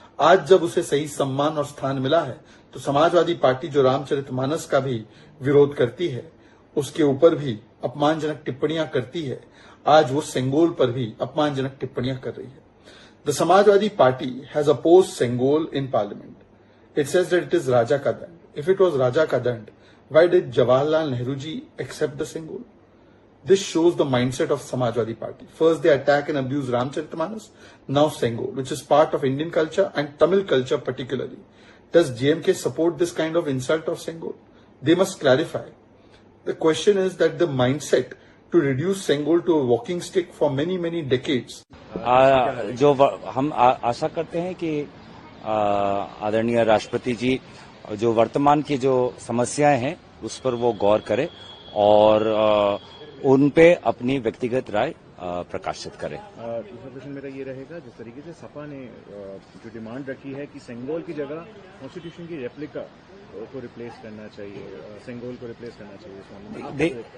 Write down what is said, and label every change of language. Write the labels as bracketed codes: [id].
[hi] आज जब उसे सही सम्मान और स्थान मिला है तो समाजवादी पार्टी जो रामचरितमानस का भी विरोध करती है, उसके ऊपर भी अपमानजनक टिप्पणियां करती है, आज वो सेंगोल पर भी अपमानजनक टिप्पणियां कर रही है। [en] The Samajwadi party has opposed Sengol in parliament. It says that it is राजा का दंड। If it was Raja ka dand, why did Jawaharlal Nehru ji accept the Sengol? This shows the mindset of Samajwadi Party. First they attack and abuse Ramcharitmanas, now Sengol, which is part of Indian culture and Tamil culture particularly. Does DMK support this kind of insult of Sengol? They must clarify. The question is that the mindset to reduce Sengol to a walking stick for many decades. [hi] जो हम आशा करते हैं कि आदरणीय राष्ट्रपति जी जो वर्तमान की जो समस्याएं हैं उस पर वो गौर करें और उन पे अपनी व्यक्तिगत राय प्रकाशित करें। दूसरा प्रश्न मेरा ये रहेगा, जिस तरीके से सपा ने जो डिमांड रखी है कि सेंगोल की जगह कॉन्स्टिट्यूशन की रेप्लिका को रिप्लेस करना चाहिए, सेंगोल को रिप्लेस करना चाहिए।